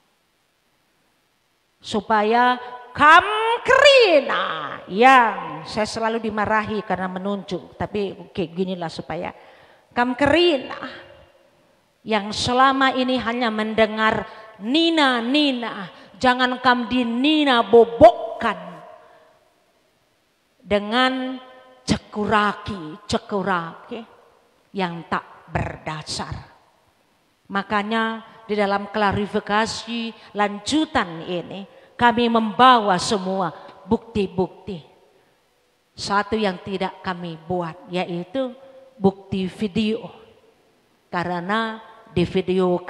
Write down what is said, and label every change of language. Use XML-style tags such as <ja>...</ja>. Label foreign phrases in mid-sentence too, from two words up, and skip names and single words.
<id>Supaya Kamkrina yang saya selalu dimarahi karena menunjuk, tapi oke, ginilah supaya Kamkrina yang selama ini hanya mendengar nina, jangan kam di nina bobokkan dengan cekuraki yang tak berdasar. Makanya di dalam klarifikasi lanjutan ini kami membawa semua bukti-bukti. Satu yang tidak kami buat yaitu bukti video, karena divideokan.</id>